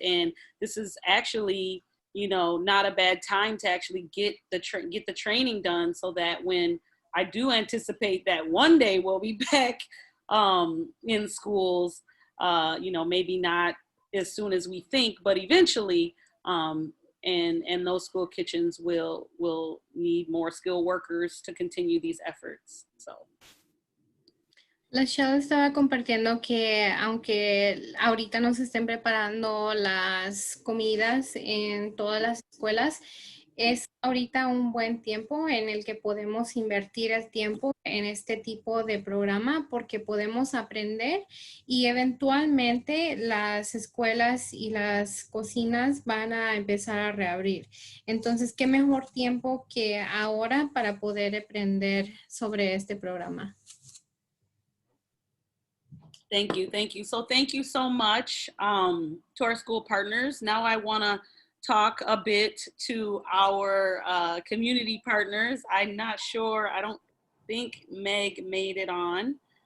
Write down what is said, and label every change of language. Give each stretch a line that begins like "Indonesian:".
English: And this is actually, not a bad time to actually get the training done, so that when I do anticipate that one day we'll be back in schools, maybe not as soon as we think, but eventually, and those school kitchens will need more skilled workers to continue these efforts. So.
Spanish: La Shell estaba compartiendo que aunque ahorita no se estén preparando las comidas en todas las escuelas, es ahorita un buen tiempo en el que podemos invertir el tiempo en este tipo de programa porque podemos aprender y eventualmente las escuelas y las cocinas van a empezar a reabrir. Entonces, ¿qué mejor tiempo que ahora para poder aprender sobre este programa?
English: Thank you. So thank you so much to our school partners. Now I want to talk a bit to our community partners. I'm not sure, I don't think Meg made it on.